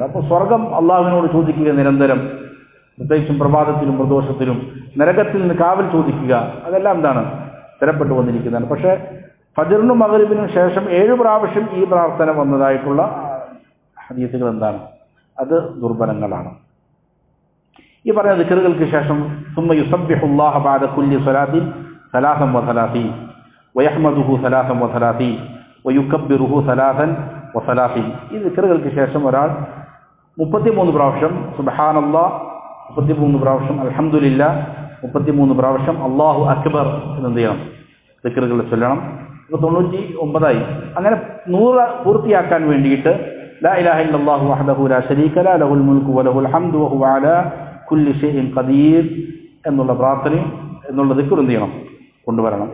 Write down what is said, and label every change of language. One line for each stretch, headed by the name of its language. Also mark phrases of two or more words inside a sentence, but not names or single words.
Malayalam: അപ്പോൾ സ്വർഗം അള്ളാഹുവിനോട് ചോദിക്കുക നിരന്തരം, പ്രത്യേകിച്ചും പ്രഭാതത്തിലും പ്രദോഷത്തിലും നരകത്തിൽ നിന്ന് കാവൽ ചോദിക്കുക, അതെല്ലാം എന്താണ്, സ്ഥിരപ്പെട്ടു വന്നിരിക്കുന്നതാണ്. പക്ഷേ ഫജ്റിനും മഗ്രിബിനും ശേഷം 7 പ്രാവശ്യം ഈ പ്രാർത്ഥന വന്നതായിട്ടുള്ള ഹദീസുകൾ എന്താണ്, അത് ദുർബലങ്ങളാണ്. ഈ പറഞ്ഞ ദിക്റുകൾക്ക് ശേഷം
Arabic: ثم يسبح الله بعد كل صلاة 33 ويحمده 33 ويكبره 33.
Malayalam: ഈ ദിക്റുകൾക്ക് ശേഷം ഒരാൾ 33 പ്രാവശ്യം സുബ്ഹാനല്ലാഹ്, 33 പ്രാവശ്യം അൽഹംദുലില്ലാഹ്, 33 പ്രാവശ്യം അല്ലാഹു അക്ബർ എന്ന് ചെയ്യണം, ദിക്റുകൾ ചൊല്ലണം. ഇപ്പോൾ 99ആയി. അങ്ങനെ 100 പൂർത്തിയാക്കാൻ വേണ്ടിയിട്ട്
Arabic: لا إله إلا الله وحده لا شريك له له الملك وله الحمد وهو على كل شيء قدير
Malayalam: എന്നുള്ള പ്രാർത്ഥനയും എന്നുള്ള ദിക്ർ എന്ത് ചെയ്യണം, കൊണ്ടുവരണം.